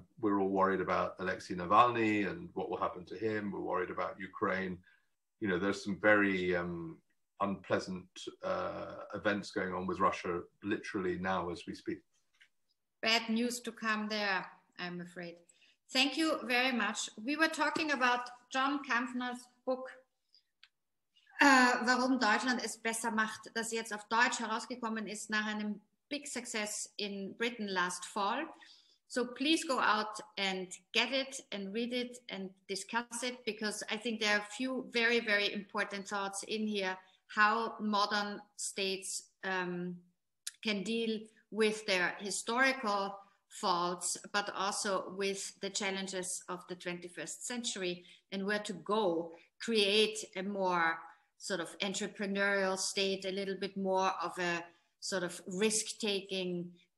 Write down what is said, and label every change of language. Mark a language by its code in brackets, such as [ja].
[en] We're all worried about Alexei Navalny and what will happen to him. We're worried about Ukraine. You know, there's some very unpleasant events going on with Russia literally now as we speak. Bad news to come there, I'm afraid. Thank you very much. We were talking about John Kampfner's book, [de] Warum Deutschland es besser macht, das jetzt auf Deutsch herausgekommen ist nach einem [en] big success in Britain last fall. So please go out and get it and read it and discuss it, because I think there are a few very, very important thoughts in here, how modern states can deal with their historical faults, but also with the challenges of the 21st century, and where to go, create a more sort of entrepreneurial state, a little bit more of a sort of risk-taking